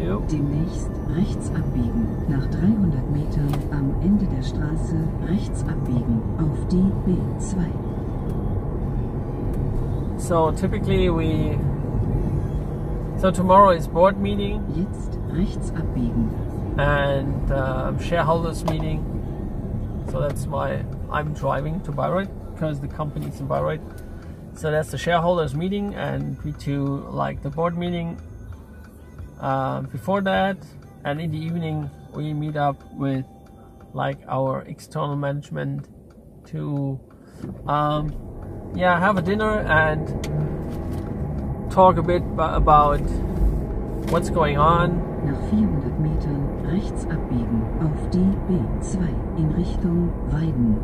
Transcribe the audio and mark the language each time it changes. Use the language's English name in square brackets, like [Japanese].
[German] Demnächst rechts abbiegen. Nach 300 Metern am Ende der Straße rechts abbiegen auf die B2. [English] So typically so tomorrow is board meeting. [German] Jetzt rechts abbiegen. [English] And shareholders meeting. So that's why I'm driving to Bayreuth, because the company is in Bayreuth. So that's the shareholders meeting, and we do like the board meeting before that, and in the evening we meet up with like our external management to have a dinner and talk a bit about what's going on. [German] Nach 400 Metern rechts abbiegen auf die B2 in Richtung Weiden.